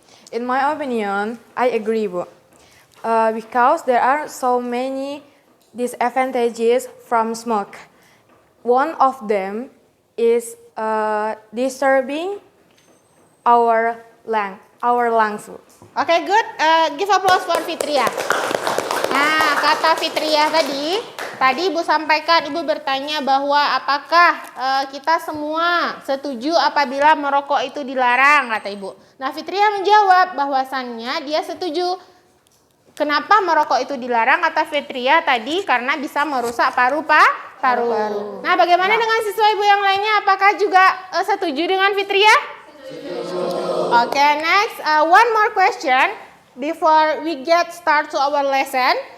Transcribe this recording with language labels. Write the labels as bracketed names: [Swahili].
[English] In my opinion, I agree, Bu. Because there are so many disadvantages from smoke. One of them is disturbing our lungs. Oke, good. Give applause for Fitria. [Indonesian] Nah, kata Fitria tadi Ibu sampaikan, Ibu bertanya bahwa apakah kita semua setuju apabila merokok itu dilarang, kata Ibu. Nah, Fitria menjawab bahwasannya dia setuju. Kenapa merokok itu dilarang, kata Fitria tadi? Karena bisa merusak paru-paru. Nah, bagaimana dengan siswa Ibu yang lainnya? Apakah juga setuju dengan Fitria? [English] Okay, next, one more question before we get start to our lesson.